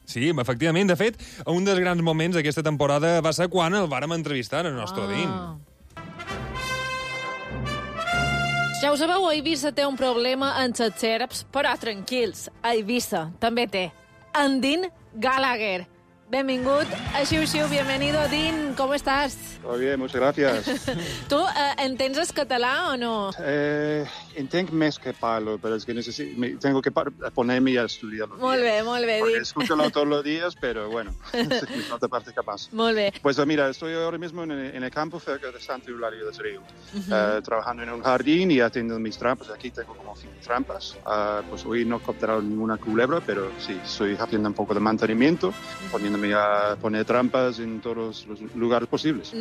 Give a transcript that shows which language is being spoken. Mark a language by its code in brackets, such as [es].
[ca] Sí, efectivament. De fet, un dels grans moments d'aquesta temporada va ser quan el vàrem entrevistar, el nostre Din. Ja ho sabeu, Eivissa té un problema amb les serps, però tranquils, Eivissa també té. En Din Gallagher. Benvingut a Xiu Xiu, [es] bienvenido, Din, ¿cómo estás? Todo bien, muchas gracias. [ca] ¿Tú entens el català o no? Entenc més que parlo, però és que [es] tengo que ponerme a estudiarlo. [ca] Molt bé, Din. [es] Porque escúchalo todos los días, pero bueno, me falta parte capaz. [ca] Molt bé. [es] Pues mira, estoy ahora mismo en el campo cerca de Sant Eulàlia del Riu, trabajando en un jardín y atiendo mis trampas. Aquí tengo como 5 trampas. Pues hoy no he capturado ninguna culebra, pero sí, estoy haciendo un poco de mantenimiento, poniéndome a poner trampas en todos los lugares posibles.